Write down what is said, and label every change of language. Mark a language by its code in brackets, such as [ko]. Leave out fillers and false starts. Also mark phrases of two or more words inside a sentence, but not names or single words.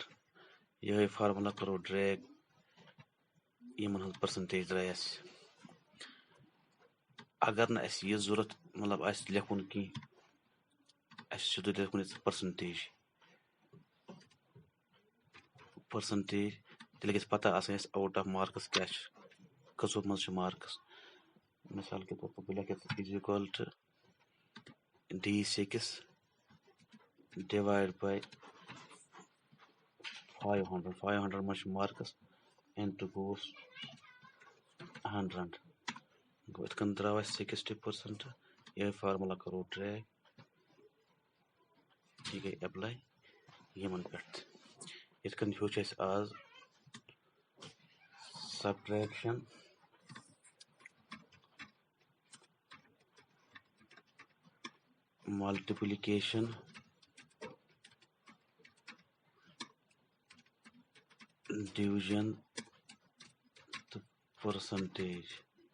[ks] یِہوٚے فارمولا کرو ڈریگ یِمن ہٕنٛز پٔرسنٹیج درٛاے اَسہِ اگر نہٕ اَسہِ یہِ ضوٚرتھ مطلب آسہِ لیکھُن کینٛہہ اَسہِ چھُ سیوٚدُے لیکھُن ییٚتہِ پٔرسنٹیج تیٚلہِ گژھِ پتہ آسٕنۍ اَسہِ [en] out of marks [ks] کیٛاہ چھُ کٔژو منٛز چھُ مارکس [ur] مثال کے طور پر [ks] بہٕ لیکھٕ یَتھ [en] is equal to D6 divide by 500 [ks] منٛز چھُ مارکس انٹو گوٚوُس 100 گوٚو یِتھ کٔنۍ درٛاو اَسہِ 60%. یِہوٚے فارمولا کرو ڈریگ یہِ گٔے ایپلاے یِمن پٮ۪ٹھ تہِ یِتھ کٔنۍ ہیوٚچھ اَسہِ آز [en] subtraction multiplication division [ks] تہٕ پٔرسنٹیج